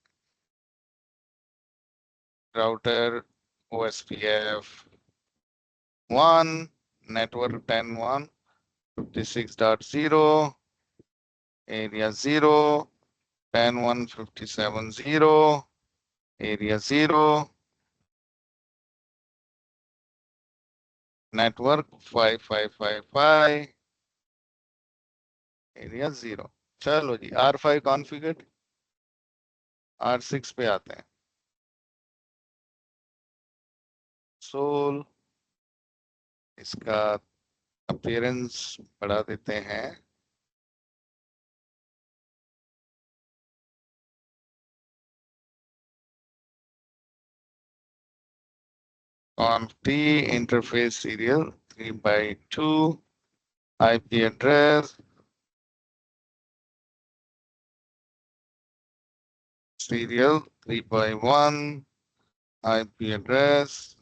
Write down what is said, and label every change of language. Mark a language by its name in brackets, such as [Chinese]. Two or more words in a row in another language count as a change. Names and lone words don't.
[English] Router OSPF 1, network 10.156.0, area 0, 10.157.0, area 0, network 5555, area 0. [Hindi] चलो जी, R5 कॉन्फ़िगर्ड, R6 पे आते हैं. सोल, इसका अपीयरेंस बढ़ा देते हैं. [English] conf t interface serial 3x2 IP address serial 3x1 IP address